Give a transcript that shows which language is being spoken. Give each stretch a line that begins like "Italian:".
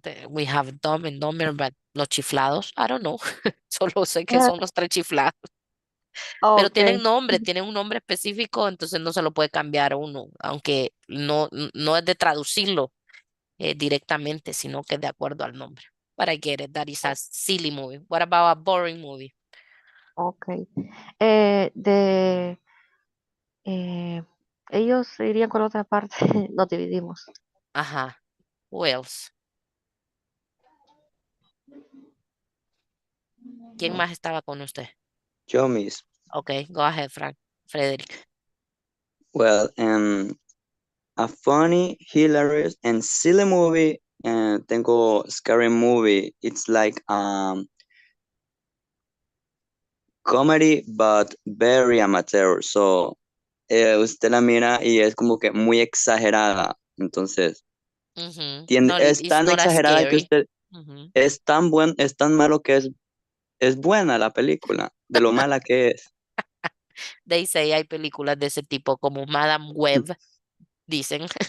English: We have Dumb and Dumber, but los chiflados, I don't know.
Spanish: Solo sé que son los tres chiflados. Pero Ok, tienen un nombre específico, entonces no se lo puede cambiar uno, aunque no es de traducirlo directamente, sino que es de acuerdo al nombre.
English: But I get it, that is a silly movie. What about a boring movie? ok.
Spanish: Eh, ellos irían con la otra parte, nos dividimos.
English: Ajá. Who else?
Spanish: ¿Quién más estaba con usted? Yo, Miss.
English: Okay, go ahead, Frederick. Well, a funny, hilarious, and silly movie.
Spanish: Tengo scary movie.
English: It's like comedy, but very amateur.
Spanish: So, usted la mira y es como que muy exagerada. Entonces, No, es
English: it's
Spanish: tan
English: not as
Spanish: exagerada que
English: scary.
Spanish: usted es tan malo que es buena la película, de lo mala que es.
English: They say
Spanish: hay películas de ese tipo como Madame Web, dicen.